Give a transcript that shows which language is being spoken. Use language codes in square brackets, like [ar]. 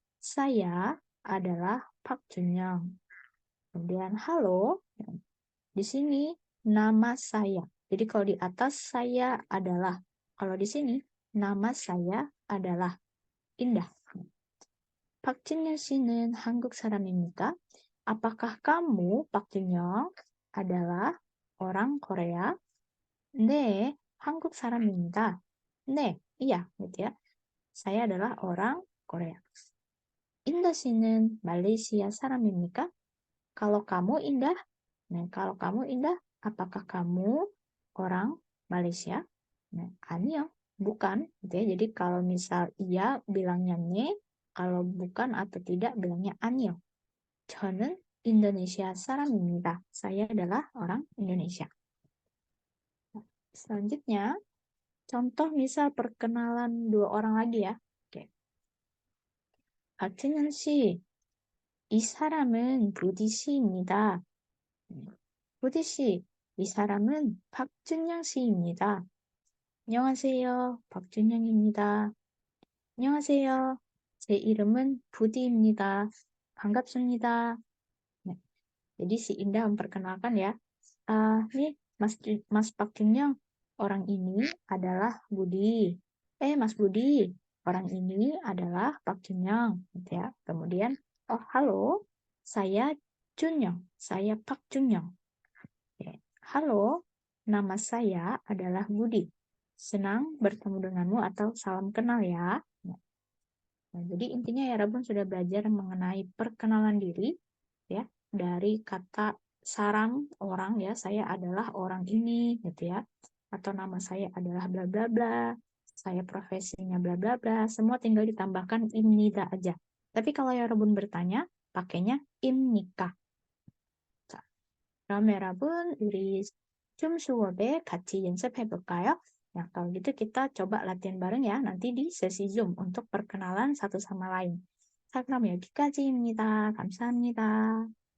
[id] Saya adalah Pak Junyoung. Kemudian halo. Di sini nama saya. Jadi kalau di atas saya adalah. Kalau di sini nama saya adalah Indah. [ko] Pak Junyoung 씨는 한국 사람입니까? [id] Apakah kamu, Pak Junyoung, adalah orang Korea? [ko] 네, 한국 사람입니다. 네, [id] iya, gitu ya. Saya adalah orang Korea. [ko] Indah 씨는 말레이시아 사람입니까? [id] Kalau kamu Indah, kalau kamu Indah, apakah kamu orang Malaysia? Nah, [ko] 아니요, [id] bukan, gitu ya. Jadi kalau misal iya bilangnya ne, kalau bukan atau tidak bilangnya 아니요. [ko] 저는 인도네시아 사람입니다. [id] Saya adalah orang Indonesia. Selanjutnya, contoh misal perkenalan dua orang lagi ya. Oke. [ko] 박진영 씨, 이 사람은 부디 씨입니다. 부디 씨, 이 사람은 박준영 씨입니다. 안녕하세요, 박준영입니다. 안녕하세요, 제 이름은 부디입니다. 반갑습니다. 네, [id] jadi si Indah memperkenalkan ya. Nih, Mas Pak Junyoung, orang ini adalah Budi. Mas Budi, orang ini adalah Pak Junyoung, gitu ya. Kemudian, oh halo, saya Junyoung, saya Pak Junyoung. Oke. Halo, nama saya adalah Budi. Senang bertemu denganmu atau salam kenal ya. Nah, jadi intinya ya Rabun sudah belajar mengenai perkenalan diri ya dari kata saram orang ya, saya adalah orang ini gitu ya. Atau nama saya adalah bla bla bla. Saya profesinya bla bla bla. Semua tinggal ditambahkan imnida aja. Tapi kalau ya Rabun bertanya, pakainya imnika. [ko] 자, 그럼 여러분 우리 춤 수업에 같이 연습해 볼까요? [id] Nah, kalau gitu kita coba latihan bareng ya nanti di sesi Zoom untuk perkenalan satu sama lain. [ko] 자, 그럼 여기까지입니다. 감사합니다.